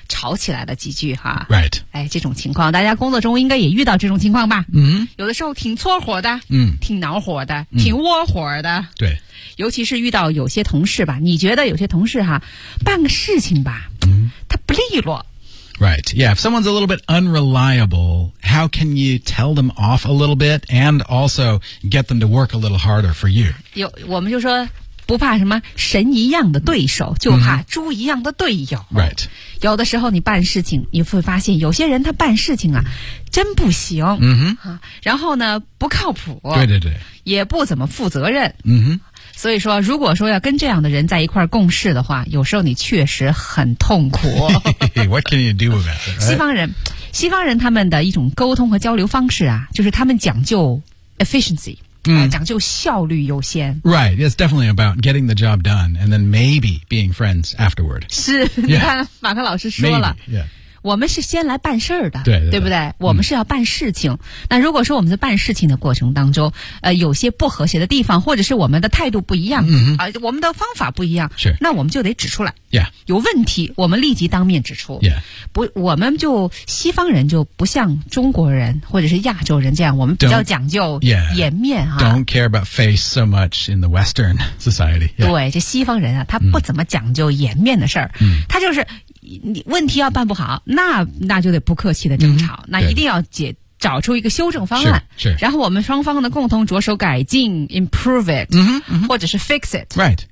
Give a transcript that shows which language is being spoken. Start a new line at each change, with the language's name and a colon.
Chinese: 吵起来的几句哈。
English: Right.
Chinese: 哎，这种情况，大家工作中应该也遇到这种情况吧？嗯、mm-hmm. 有的时候挺搓火的，嗯、mm-hmm. ，挺恼火的， mm-hmm. 挺窝火的。对。尤其是遇到有些同事吧，你觉得有些同事哈，办个事情吧，他不利落。
English: Right, yeah, if someone's a little bit unreliable, how can you tell them off a little bit and also get them to work a little harder for you?
Chinese: 我们就说不怕什么神一样的对手，就怕猪一样的队友。
English: Right.
Chinese: 有的时候你办事情，你会发现有些人他办事情啊，真不行。 Mm-hmm. 然后呢，不靠谱。对对对。也不怎么负责任。嗯哼。所以说如果说要跟这样的人在一块共事的话，有时候你确实很痛苦。
English: What can you do about it, right?
Chinese: 西方人他们的一种沟通和交流方式啊，就是他们讲究 efficiency、讲究效率优先。
English: Right, it's definitely about getting the job done and then maybe being friends afterward.
Chinese: 是、yeah. 你看马克老师说了
English: maybe,、yeah.
Chinese: 我们是先来办事儿的对, 对, 对, 对不对、我们是要办事情。那如果说我们在办事情的过程当中有些不和谐的地方，或者是我们的态度不一样、我们的方法不一样，是，那我们就得指出来、
English: yeah.
Chinese: 有问题我们立即当面指出、
English: yeah.
Chinese: 不，我们就西方人就不像中国人或者是亚洲人这样，我们比较讲究颜面、
English: yeah. Don't care about face so much in the Western society、yeah.
Chinese: 对，这西方人啊，他不怎么讲究颜面的事儿、他就是你问题要办不好，那就得不客气的争吵、那一定要找出一个修正方案，是，然后我们双方呢共同着手改进 ，
English: improve it，、
Chinese: 或者是 fix
English: it，right，